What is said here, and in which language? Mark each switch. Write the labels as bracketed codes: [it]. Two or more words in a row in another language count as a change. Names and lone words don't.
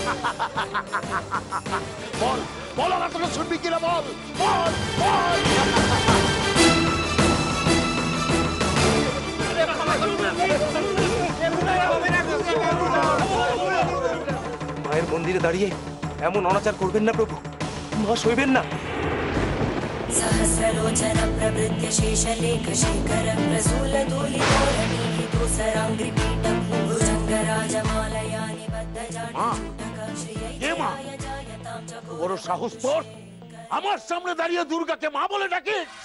[bn] বল বল, আমার তোকে শুনবি কিনা বল বল বল। মায়ের মন্দিরে দাঁড়িয়ে এমন অনাচার করবেন না প্রভু, মা সইবেন না। [sa] सहस्रलोचन प्रवृत्य शेषलेख शेखरं प्रसूलधूलितोरणि विदूसराङ्घ्रिपीठं भुजङ्गराजमालया निबद्धजाटचूटक श्रियै चिराय जायतां चकोरबन्धुशेखर। [bn] বড় সাহস তোর, আমার সামনে দাঁড়িয়ে দুর্গাকে মা বলে ডাকিস?